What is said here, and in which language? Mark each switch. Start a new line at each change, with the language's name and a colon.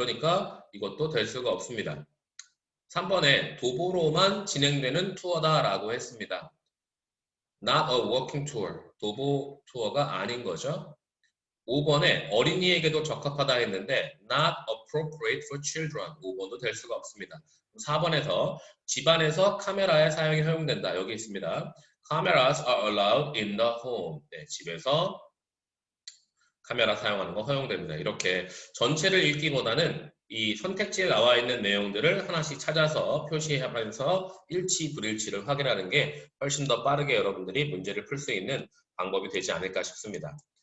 Korean: 그러니까 이것도 될 수가 없습니다. 3번에 도보로만 진행되는 투어다라고 했습니다.
English: Not a walking tour.
Korean: 도보 투어가 아닌 거죠. 5번에 어린이에게도 적합하다 했는데
English: not appropriate for children.
Korean: 5번도 될 수가 없습니다. 4번에서 집안에서 카메라의 사용이 허용된다. 여기 있습니다.
English: Cameras are allowed in the home.
Korean: 네, 집에서 카메라 사용하는 거 허용됩니다. 이렇게 전체를 읽기보다는 이 선택지에 나와 있는 내용들을 하나씩 찾아서 표시하면서 일치, 불일치를 확인하는 게 훨씬 더 빠르게 여러분들이 문제를 풀 수 있는 방법이 되지 않을까 싶습니다.